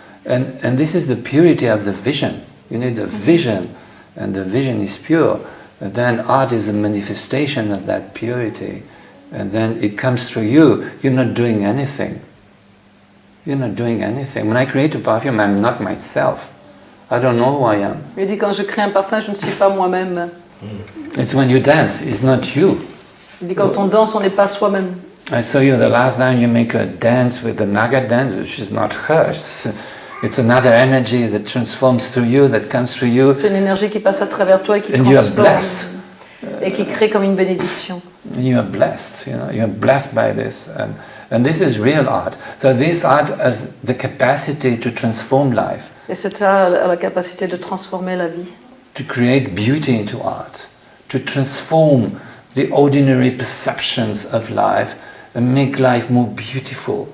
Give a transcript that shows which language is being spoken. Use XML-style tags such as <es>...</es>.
<en>And this is the purity of the vision. You need the vision, and the vision is pure. And then art is a manifestation of that purity. And then it comes through you. You're not doing anything. You're not doing anything. When I create a perfume, I'm not myself. I don't know who I am.</en> <fr>Il dit, quand je crée un parfum, je ne suis pas moi-même.</fr> <en>It's when you dance, it's not you.</en> <fr>Il dit, quand on danse, on n'est pas soi-même.</fr> <en>I saw you the last time you make a dance with the Naga dance, which is not her. It's another energy that transforms through you, that comes through you.</en> <fr>C'est une énergie qui passe à travers toi et qui</fr> <en>and you are blessed.</en> <fr>Et qui crée comme une bénédiction.</fr> <en>And you are blessed, you know, you are blessed by this. And this is real art. So this art has the capacity to transform life.</en> <fr>Et cet art a la capacité de transformer la vie.</fr> <en>To create beauty into art. To transform the ordinary perceptions of life and make life more beautiful.</en>